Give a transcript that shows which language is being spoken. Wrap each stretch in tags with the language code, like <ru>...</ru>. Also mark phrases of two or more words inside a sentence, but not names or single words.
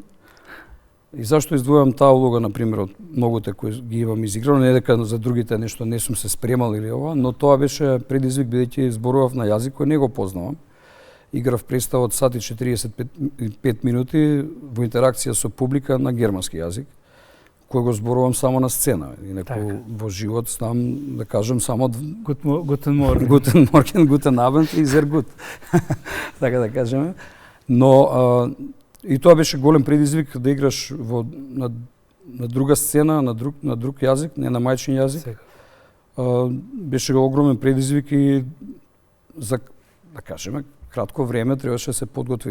<mk>И зашто издвојам таа улога, например, од многуте кои ги имам изиграно, не дека за другите нешто не сум се спремал или ова, но тоа беше предизвик бидејќи зборував на јазик кој не го познавам. Играв представа од сат и 45 минути во интеракција со публика на германски јазик, кој го зборувам само на сцена. Инаку така. во живот знам да кажам само</mk> <de>Guten Morgen. Guten Morgen, Guten Abend и Sehr gut.</de> <mk>Така да кажеме. Но и тоа беше голем предизвик да играш на друга сцена, на друг јазик, не на мајчин јазик. Беше огромен предизвик и за, да кажеме, кратко време требаше да се подготви.</mk>